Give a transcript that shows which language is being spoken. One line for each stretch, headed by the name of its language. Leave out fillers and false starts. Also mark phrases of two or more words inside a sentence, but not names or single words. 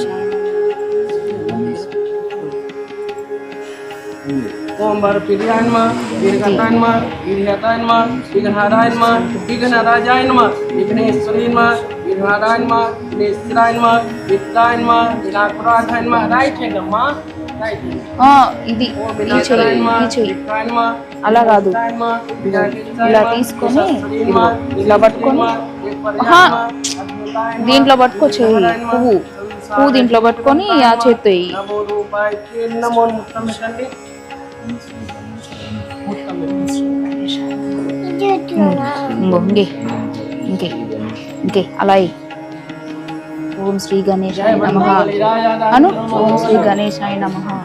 Sanskrit: ओम भरप्रियाय नमः दीर्घताय नमः दीर्घताय नमः विघ्नहराय नमः विघ्नराजाय नमः विघ्नेश्वरी नमः विघ्नहराय नमः विघ्नेश्वराय नमः विद्याय नमः विनाकुराधाय नमः
English: right hand
Sanskrit: अम्मा राइट
Telugu: ఇది ఈ చెయ్యి అలా కాదు ఇలా తీసుకొని ఇలా పట్టుకొని దీంట్లో పట్టుకో చెయ్యి పువ్వు దీంట్లో పట్టుకొని ఆ చేత్తో వెయ్యి ఇంకే ఇంకే ఇంకే అలా
Sanskrit: ॐ श्री गणेशाय नमः
Telugu: అను
Sanskrit: ॐ श्री गणेशाय नमः